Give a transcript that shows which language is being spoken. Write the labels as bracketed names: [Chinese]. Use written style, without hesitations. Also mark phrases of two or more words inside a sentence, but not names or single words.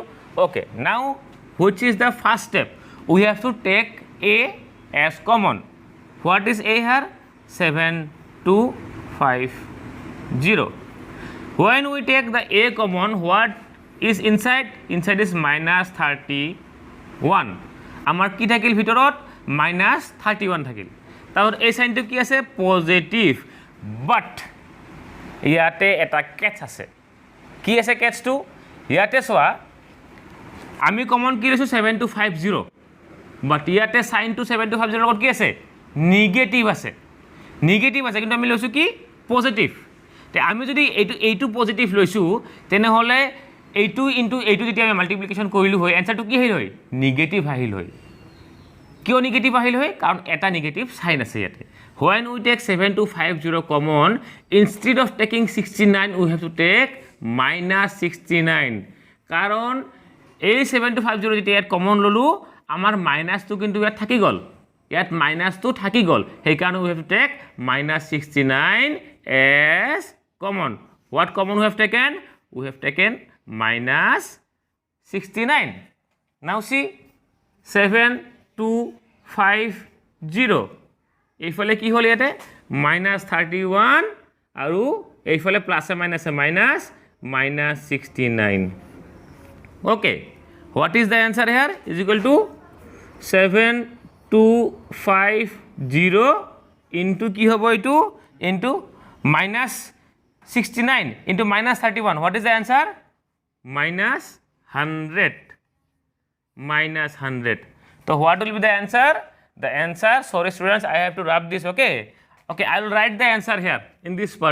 [English] Okay, now which is the first step? We have to take A as common. What is A here? 7250. When we take the A common, what is inside? Inside is minus 31. [Assamese] আমাৰ কি থাকিল ভিতৰত minus 31 থাকিল. তাৰ A ছাইন টো কি আছে পজিটিভ, বাট ইয়াতে এটা কেচ আছে. কি আছে কেচ টো? ইয়াতে চোৱা আমি কমন কি লৈছু 7250. But ইয়াতে সাইন টু 7250 লগত কি আছে নেগেটিভ আছে কিন্তু আমি লৈছো কি পজিটিভ তে আমি যদি এইটো পজিটিভ লৈছো তেনে হলে এইটো ইনটু এইটো যদি আমি মাল্টিপ্লিকেশন কৰিলো হয় आंसरটো কি হইল হয় নেগেটিভ আহিল হয় কিয় নেগেটিভ আহিল হয় কাৰণ এটা নেগেটিভ সাইন আছে ইয়াতে [English] when we take 7250 common instead of taking 69 we have to take minus 69 [Assamese] কাৰণ এই 7250 যদি ইয়াত কমন ললো আমার minus 2 কিন্তু ইয়াত থাকি গল ইয়াত minus 2 থাকি গল সেই কাৰণে [English] we have to take minus 69 as common. What common we have taken? We have taken minus 69. Now see 7250 [Assamese] এইফালে কি হল ইয়াতে [English] minus 31 [Assamese] আৰু এইফালে [English] plus minus minus 69. Okay, what is the answer here? Is equal to 7250 into [Assamese] কি হব এটো [English] into minus 69 into minus 31. What is the answer? Minus 100. So what will be the answer? The answer, sorry students, I have to rub this. Okay, I will write the answer here in this part.